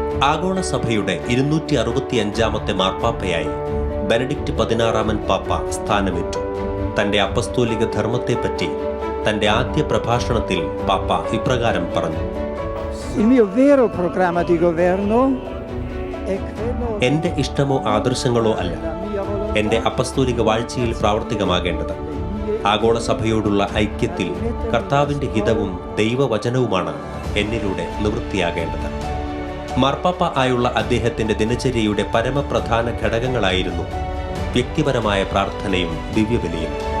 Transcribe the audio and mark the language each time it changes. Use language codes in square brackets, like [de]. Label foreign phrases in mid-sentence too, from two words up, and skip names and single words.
[ml] ആഗോള സഭയുടെ 265ാമത്തെ മാർപ്പാപ്പയായി ബെനഡിക്റ്റ് 16 പാപ്പ സ്ഥാനമേറ്റു. തന്റെ അപ്പസ്തോലിക ധർമ്മത്തെപ്പറ്റി തന്റെ ആദ്യ പ്രഭാഷണത്തിൽ പാപ്പ ഇപ്രകാരം പറഞ്ഞു: [it] Il mio vero programma di governo è quello [ml] എന്റെ ഇഷ്ടമോ ആദർശങ്ങളോ അല്ല [it] della mia volontà. [ml] എന്റെ അപ്പസ്തോലിക വാഴ്ചയിൽ പ്രാവർത്തികമാകേണ്ടത് ആഗോള സഭയോടുള്ള ഐക്യത്തിൽ കർത്താവിന്റെ ഹിതവും ദൈവവചനവുമാണ് എന്നിലൂടെ നിവൃത്തിയാകേണ്ടത്. മാർപ്പാപ്പ ആയുള്ള അദ്ദേഹത്തിന്റെ ദിനചര്യയുടെ പരമപ്രധാന ഘടകങ്ങളായിരുന്നു വ്യക്തിപരമായ പ്രാർത്ഥനയും ദിവ്യബലിയും.